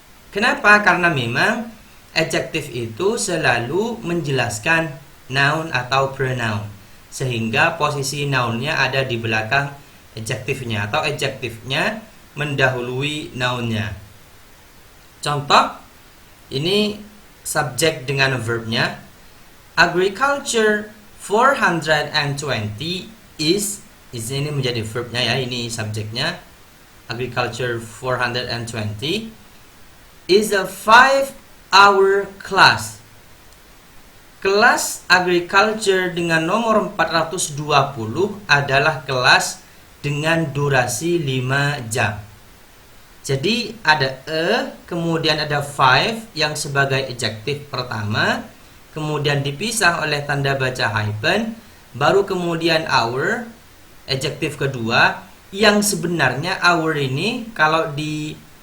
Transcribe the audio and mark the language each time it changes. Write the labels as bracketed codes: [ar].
[id] Kenapa? Karena memang adjektif itu selalu menjelaskan noun atau pronoun, sehingga posisi nounnya ada di belakang adjektifnya atau adjektifnya mendahului nounnya. Contoh, ini subjek dengan verbnya. [en] Agriculture 420 is [id] ini menjadi verbnya ya, ini subjeknya. [en] Agriculture 420 is a 5-hour class. [id] Kelas agriculture dengan nomor 420 adalah kelas dengan durasi 5 jam. Jadi ada kemudian ada 5 yang sebagai adjektif pertama, kemudian dipisah oleh tanda baca hyphen, baru kemudian hour, adjektif kedua, yang sebenarnya hour ini kalau di